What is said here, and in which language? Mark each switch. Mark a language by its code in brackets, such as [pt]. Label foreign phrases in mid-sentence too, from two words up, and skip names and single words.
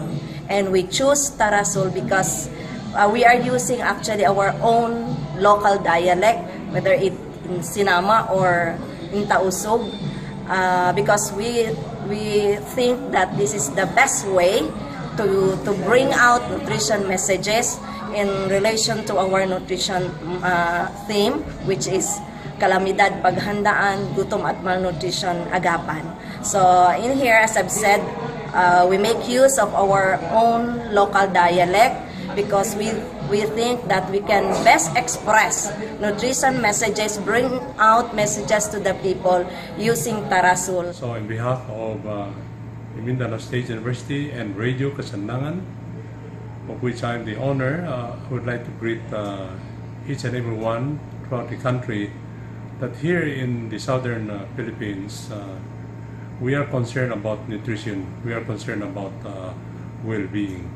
[en] And we choose Tarasul because we are using actually our own local dialect, whether it in Sinama or in Tausug, because we think that this is the best way to bring out nutrition messages in relation to our nutrition theme, which is [tl] kalamidad paghandaan, gutom at malnutrition agapan. [en] So in here, as I've said, we make use of our own local dialect because we think that we can best express nutrition messages, bring out messages to the people using Tarasul. So on behalf of the Mindanao State University and Radio Kasandangan, of which I am the owner, I would like to greet each and every one throughout the country that here in the southern Philippines, we are concerned about nutrition, we are concerned about well-being.